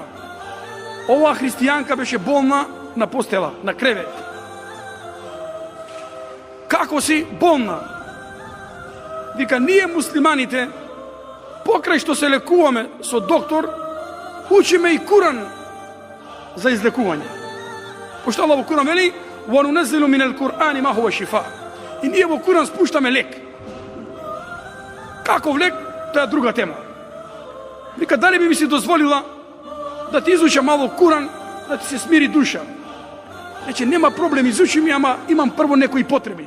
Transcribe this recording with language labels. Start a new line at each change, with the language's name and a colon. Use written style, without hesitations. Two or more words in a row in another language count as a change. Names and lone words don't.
Macedonian: Оваа христијанка беше болна на постела, на кревет. Како си болна? Вика, ние муслиманите, покрај што се лекуваме со доктор, учиме и Куран за излекување. Пошто Аллах во Куран вели:
Arabic: وَنُنَزِّلُ مِنَ الْقُرْآنِ مَا هُوَ شِفَاءٌ.
Macedonian: И ние во Куран спуштаме лек. Каков лек? Тоа е друга тема. Вика, дали би ми си дозволила да ти изучам мало Куран, да ти се смири душа? Рече, нема проблем, изучи ми, ама имам прво некои потреби.